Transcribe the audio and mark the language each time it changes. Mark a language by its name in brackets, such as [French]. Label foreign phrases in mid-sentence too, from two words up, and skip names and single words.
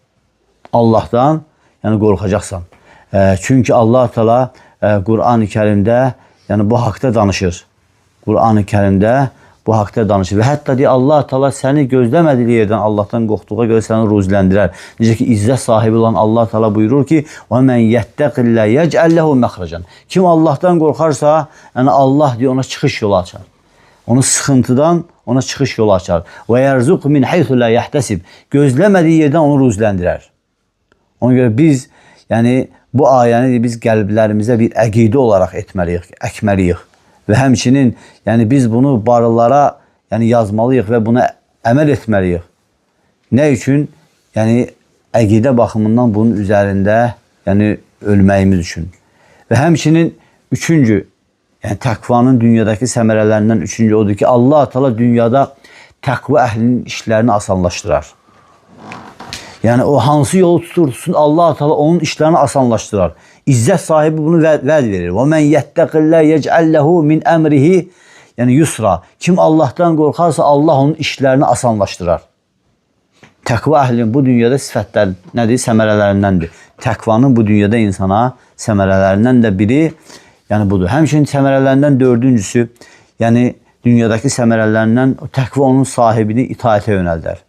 [Azerbaijani] Allahdan yəni qorxacaqsan. Çünki Allah Teala Qur'an-ı Kərimdə yəni bu haqda danışır. Qur'an-ı Kərimdə bu haqda danışır. Və hətta deyir, Allah Teala səni gözləmədiyi yerdən Allahdan qorxduğuna görə səni ruziləndirər. Necə ki, izzət sahibi olan Allah Teala buyurur ki, [Arabic] وَمَنْ يَتَّقِ اللّٰهِ يَجْعَلْ لَهُ مَخْرَجًا. [Azerbaijani] Kim Allahdan qorxarsa, yəni Allah deyir, ona çıxış yolu açar. Onu sıxıntıdan ona çıxış yolu açar. [Arabic] وَيَرْزُقْ مِنْ حَيْثُ لَا يَحْتَسِبْ. [Azerbaijani] Gözləmədiyi yerdən onu ruziləndirər. Ona görə biz, yəni bu ayəni biz qəlblərimizə bir əqidə olaraq etməliyik, əkməliyik. Və həmçinin yəni biz bunu barılara yəni yazmalıyıq və buna əməl etməliyik. Nə üçün? Yəni əqidə baxımından bunun üzərində yəni ölməyimiz üçün. Və həmçinin üçüncü, yəni təqvanın dünyadakı səmərələrindən üçüncü odur ki, Allah Teala dünyada təqva əhlinin işlərini asanlaşdırar. Yəni o hansı yolu tutursun, Allah Teala onun işlərini asanlaşdırar. İzzət sahibi bunu vəd verir. [Arabic] وَمَنْ يَتَّقِ اللّٰهِ يَجْعَلْ لَهُ مِنْ əmrihi yəni yusra. [Azerbaijani] Kim Allahdan qorxarsa, Allah onun işlərini asanlaşdırar. Təqva əhlinin bu dünyada sifətlər nədir? Səmərələrindəndir. Təqvanın bu dünyada insana səmərələrindən də biri yəni budur. Həmçinin səmərələrindən dördüncüsü, yəni dünyadakı səmərələrindən təqva onun sahibini itaətə yönəldər.